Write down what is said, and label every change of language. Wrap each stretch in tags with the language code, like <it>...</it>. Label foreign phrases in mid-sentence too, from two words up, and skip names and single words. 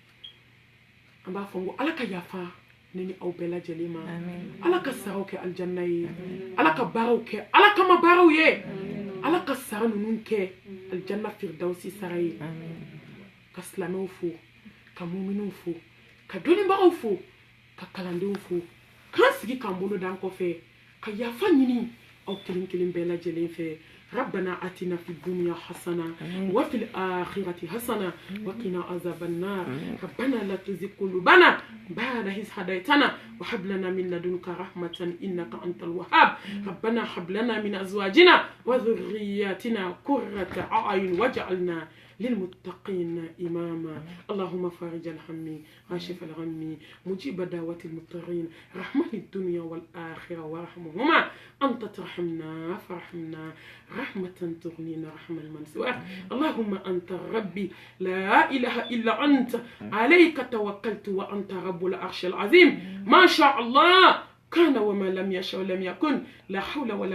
<bm>an b'a fɔ n ko ala ka yafa ne ni aw bɛɛ lajɛlen ma ala ka saraw kɛ alijanna ye ala ka baaraw kɛ ala kama baaraw ye ala ka sara ninnu kɛ alijanna firdausi sara ye ka silamɛw fo ka muminunw fo ka dɔnnibagaw fo ka kalandenw fo k'an sigi k'an bolo d'an kɔfɛ ka yafa ɲini aw kelen kelen bɛɛ lajɛlen fɛ</bm> <ar>ربنا آتنا في الدنيا حسنة وفي الآخرة حسنة وقنا عذاب النار ربنا لا تزغ قلوبنا بعد إذ هديتنا وهب لنا من لدنك رحمة إنك أنت الوهاب ربنا هب لنا من أزواجنا وذرياتنا قرة أعين واجعلنا للمتقين إماما اللهم فارج الهم واشف الغم مجيب دعوة المضطرين رحمة الدنيا والآخرة وارحمهما أنت ترحمنا فرحمنا رحمة تغنينا رحمة من سواك اللهم أنت ربي لا إله إلا أنت عليك توكلت وأنت رب العرش العظيم ما شاء الله كان وما لم يشاء ولم يكن لا حول ولا</ar>